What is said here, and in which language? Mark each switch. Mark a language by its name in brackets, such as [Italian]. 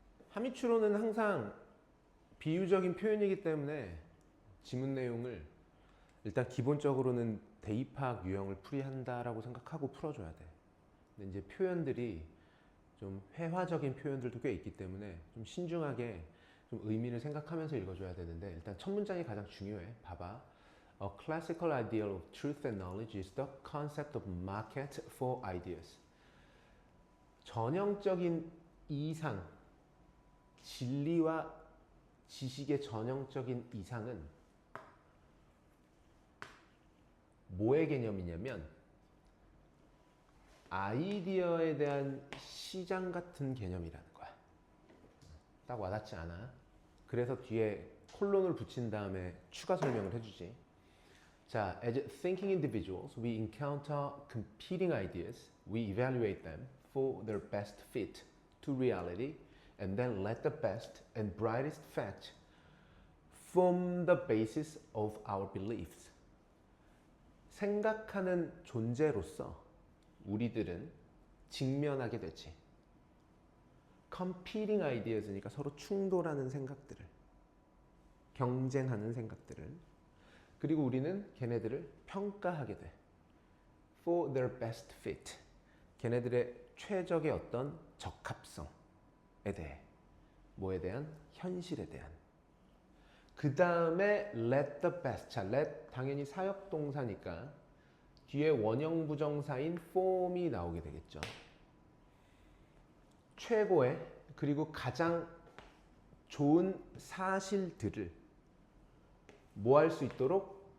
[Korean] 함의추론은 항상 비유적인 표현이기 때문에 지문 내용을 일단 기본적으로는 대입학 유형을 풀이한다라고 생각하고 풀어줘야 돼. 근데 이제 표현들이 좀 회화적인 표현들도 꽤 있기 때문에 좀 신중하게 좀 의미를 생각하면서 읽어줘야 되는데, 일단 첫 문장이 가장 중요해. 봐봐. [English] A classical ideal of truth and knowledge is the concept of market for ideas. [Korean] 전형적인 이상, 진리와 지식의 전형적인 이상은 뭐의 개념이냐면 아이디어에 대한 시장 같은 개념이라는 거야. 딱 와닿지 않아? 그래서 뒤에 콜론을 붙인 다음에 추가 설명을 해주지. [English] 자, as thinking individuals, we encounter competing ideas, we evaluate them for their best fit to reality, and then let the best and brightest fact form the basis of our beliefs. [Korean] 생각하는 존재로서 우리들은 직면하게 되지. [English] competing ideas [Korean] 니까 서로 충돌하는 생각들을, 경쟁하는 생각들을, 그리고 우리는 걔네들을 평가하게 돼. [English] For their best fit. [Korean] 걔네들의 최적의 어떤 적합성에 대해. 뭐에 대한? 현실에 대한. 그 다음에 [English] let the best. [Korean] 자, let 당연히 사역동사니까 뒤에 원형 부정사인 form이 나오게 되겠죠. 최고의 그리고 가장 좋은 사실들을 뭐 할 수 있도록?